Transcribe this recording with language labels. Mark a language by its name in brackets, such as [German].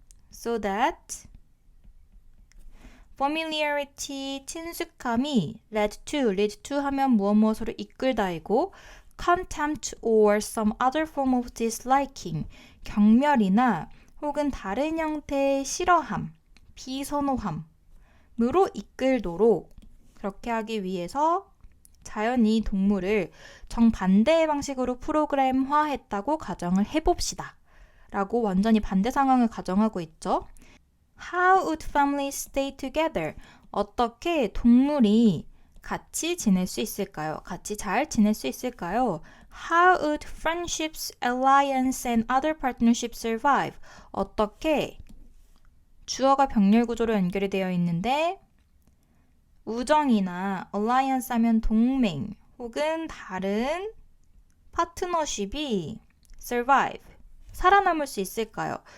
[English] so that familiarity, [Korean] 친숙함이 [English] lead to [Korean] 하면 무엇으로 이끌다이고 [English] contempt or some other form of disliking, [Korean] 경멸이나 혹은 다른 형태의 싫어함, 비선호함으로 이끌도록 그렇게 하기 위해서 자연이 동물을 정반대의 방식으로 프로그램화했다고 가정을 해봅시다. 라고 완전히 반대 상황을 가정하고 있죠. [English] How would families stay together? [Korean] 어떻게 동물이 같이 지낼 수 있을까요? 같이 잘 지낼 수 있을까요? [English] How would friendships, alliance and other partnerships survive? [Korean] 어떻게 주어가 병렬 구조로 연결이 되어 있는데 우정이나 alliance 하면 동맹 혹은 다른 파트너십이 survive, 살아남을 수 있을까요?